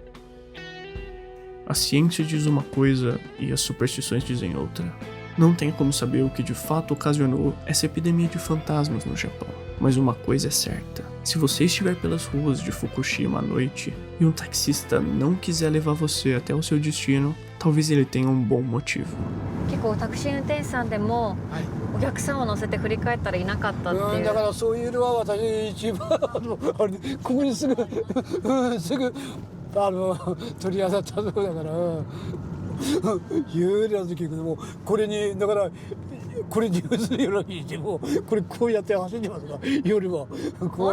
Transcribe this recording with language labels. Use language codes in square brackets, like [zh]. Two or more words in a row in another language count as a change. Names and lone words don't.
[pt] A ciência diz uma coisa e as superstições dizem outra. Não tem como saber o que de fato ocasionou essa epidemia de fantasmas no Japão. Mas uma coisa é certa: se você estiver pelas ruas de Fukushima à noite e um taxista não quiser levar você até o seu destino, talvez ele tenha um bom motivo. [ja] 結構タクシー運転手さんでもお客さんを乗せて振り返ったらいなかったっていう。だからそういうのは私一番あれここにすぐすぐ取り当たったとこだから幽霊の時もこれにだからこれニュースのようにしてもこれこうやって走ってますから夜は怖い。